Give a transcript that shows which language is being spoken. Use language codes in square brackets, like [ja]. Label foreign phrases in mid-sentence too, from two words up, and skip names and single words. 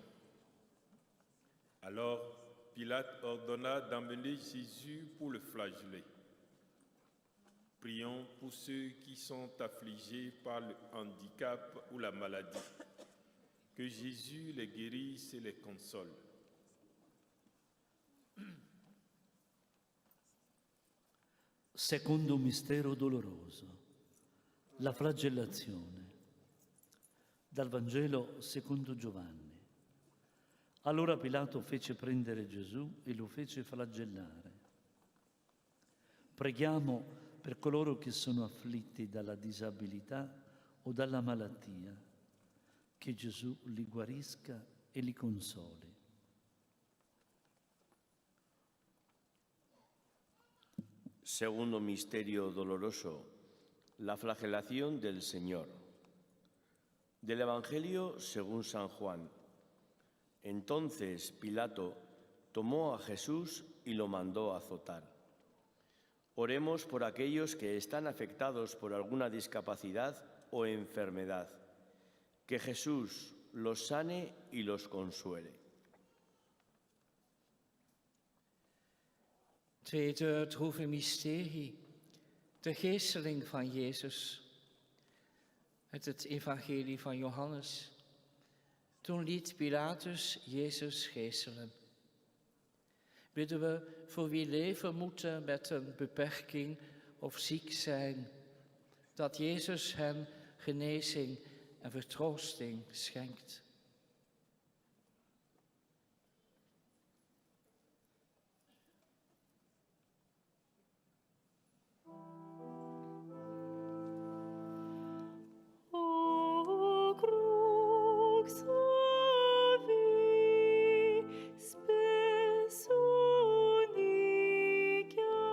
[fr] Alors, Pilate ordonna d'emmener Jésus pour le flageller. Prions pour ceux qui sont affligés par le handicap ou la maladie. Que Jésus les guérisse et les console. [it] Secondo mistero doloroso, la flagellazione. Dal Vangelo secondo Giovanni. Allora Pilato fece prendere Gesù e lo fece flagellare. Preghiamo per coloro che sono afflitti dalla disabilità o dalla malattia, che Gesù li guarisca e li consoli. [es] Segundo misterio doloroso, la flagelación del Señor. Del Evangelio según San Juan. Entonces Pilato tomó a Jesús y lo mandó azotar. Oremos por aquellos que están afectados por alguna discapacidad o enfermedad. Que Jesús los sane y los consuele. [nl] Tweede droeve mysterie, de geesteling van Jezus. Uit het evangelie van Johannes. Toen liet Pilatus Jezus geeselen. Bidden we voor wie leven moeten met een beperking of ziek zijn, dat Jezus hen genezing en vertroosting schenkt. [la] O crux avi spes unicia.